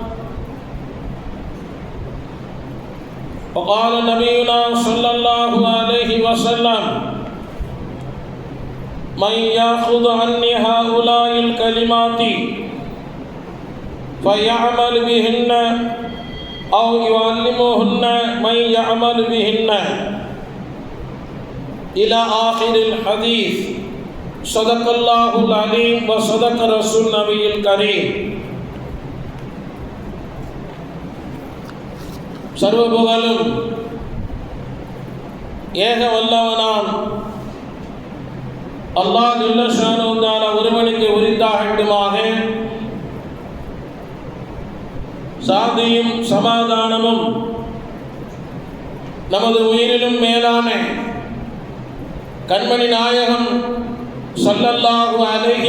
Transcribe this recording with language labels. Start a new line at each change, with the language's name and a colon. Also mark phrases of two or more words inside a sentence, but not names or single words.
Arabic: وقال نبينا صلى الله عليه وسلم: من يأخذ عني هؤلاء الكلمات فيعمل بهن أو يعلمهن من يعمل بهن إلى آخر الحديث. صدق الله العليم وصدق رسول النبي الكريم.
Tamil: சர்வ புகழும் ஏக வல்லவனாம்
Arabic: الله جل شأنه تعالى
Tamil: ஒருவனுக்கு உரித்தாகட்டுமாக. சாந்தியும் சமாதானமும் நமது உயிரிலும் மேலான கண்மணி நாயகம்
Arabic: صلى الله عليه